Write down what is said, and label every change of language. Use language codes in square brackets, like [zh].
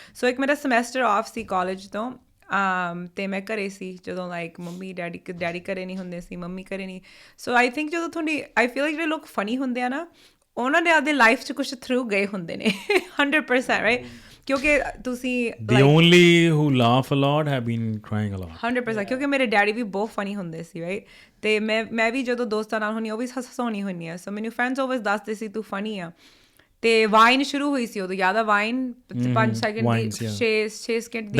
[pa] ਸੋ ਇੱਕ ਮੇਰਾ semester of ਸੀ college ਤੋਂ ਅਤੇ ਮੈਂ ਘਰੇ ਸੀ ਜਦੋਂ ਲਾਈਕ ਮੰਮੀ ਡੈਡੀ ਘਰੇ ਨਹੀਂ ਹੁੰਦੇ ਸੀ ਮੰਮੀ ਘਰੇ ਨਹੀਂ। [en] so I think [pa] ਜਦੋਂ ਤੁਹਾਡੀ ਆਈ ਫੀਲ ਲਾਈਕ ਜਿਹੜੇ ਲੋਕ ਫਨੀ ਹੁੰਦੇ ਆ ਨਾ ਉਹਨਾਂ ਦੇ ਆਪਦੇ ਲਾਈਫ 'ਚ ਕੁਛ ਥਰੂ ਗਏ ਹੁੰਦੇ ਨੇ 100% ਰਾਈਟ ਕਿਉਂਕਿ ਤੁਸੀਂ [en] the only who laugh a lot have been crying a lot [pa] 100% ਕਿਉਂਕਿ ਮੇਰੇ ਡੈਡੀ ਵੀ ਬਹੁਤ ਫਨੀ ਹੁੰਦੇ ਸੀ ਰਾਈਟ ਅਤੇ ਮੈਂ ਵੀ ਜਦੋਂ ਦੋਸਤਾਂ ਨਾਲ ਹੁੰਦੀ ਉਹ ਵੀ ਹਸਾਉਣੀ ਹੁੰਦੀ ਆ। ਸੋ ਮੈਨੂੰ ਫਰੈਂਡਸ ਆਲਵੇਜ਼ ਦੱਸਦੇ ਸੀ ਤੂੰ ਫਨੀ ਆ ਤੇ ਵਾਈਨ ਸ਼ੁਰੂ ਹੋਈ ਸੀ ਉਦੋਂ ਯਾਦ ਆ ਵਾਈਨ 5 ਸੈਕਿੰਡ ਦੀ 6 ਸਕਿੰਟ ਦੀ